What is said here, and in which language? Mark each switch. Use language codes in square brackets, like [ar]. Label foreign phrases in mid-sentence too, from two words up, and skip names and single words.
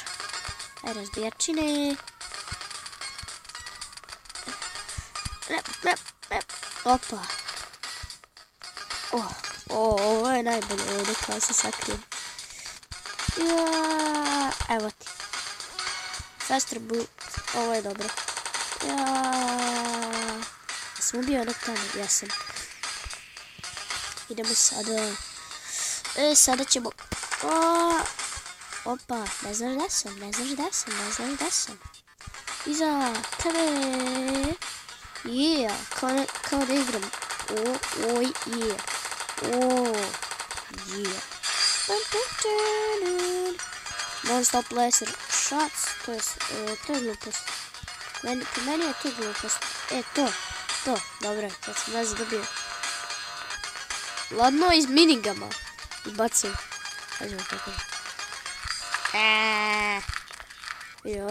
[sr] Razbijačine. Opa. Ovo je najbolje ovdje kao se sakrijem. Evo ti. [en] Faster boot. [sr] Ovo je dobro. Sam ubio onog tamo, ja sam. Idemo sada. Sada ćemo. Opa, ne znaš da sam. Iza tebe. Yeah, kao da igram. [en] Yeah. Yeah. Non-stop laser shots, [sr] to je glupost. Po meni je to glupost. To, dobro, kad sam vas dobio. Ladno iz minigama. I bacim. Kažemo tako. Jo.